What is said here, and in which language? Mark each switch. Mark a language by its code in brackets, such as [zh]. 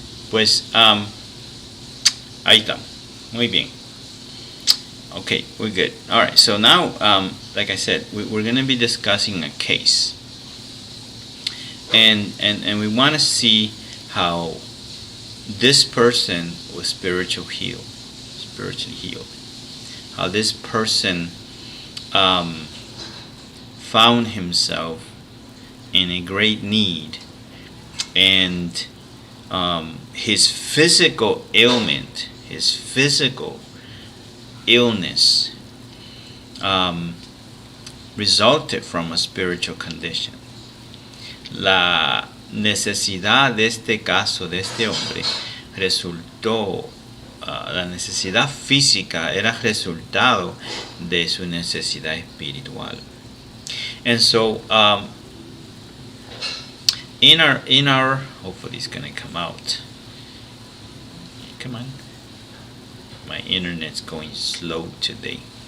[es] Pues, ahí estamos, muy bien. [en] Okay, we're good. All right, so now, like I said, we're going to be discussing a case. And we want to see how this person was spiritually healed. How this person found himself in a great need, and his physical ailment, his physical illness resulted from a spiritual condition. [es] La necesidad de este caso, de este hombre, resultó, la necesidad física era resultado de su necesidad espiritual. [en] And so, in our, hopefully it's gonna come out. Come on. My internet's going slow today.